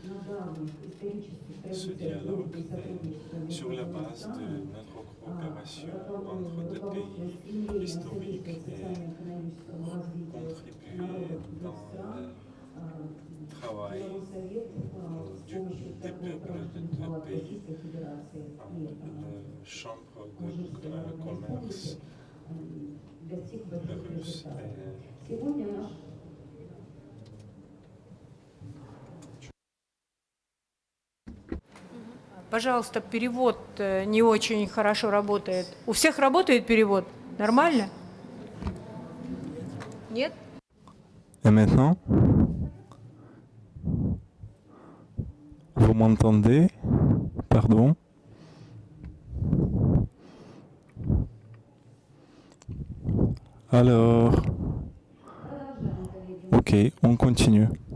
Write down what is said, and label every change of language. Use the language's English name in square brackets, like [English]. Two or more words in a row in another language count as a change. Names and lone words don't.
[French] ce dialogue sur la base de notre coopération entre deux pays historiques et contribuer dans le travail des peuples de deux pays, la Chambre de commerce russe et [Russian] Пожалуйста, перевод не очень хорошо работает. У всех работает перевод? Нормально? Нет? [French] Et maintenant, vous m'entendez? Pardon? Alors, ok, on continue.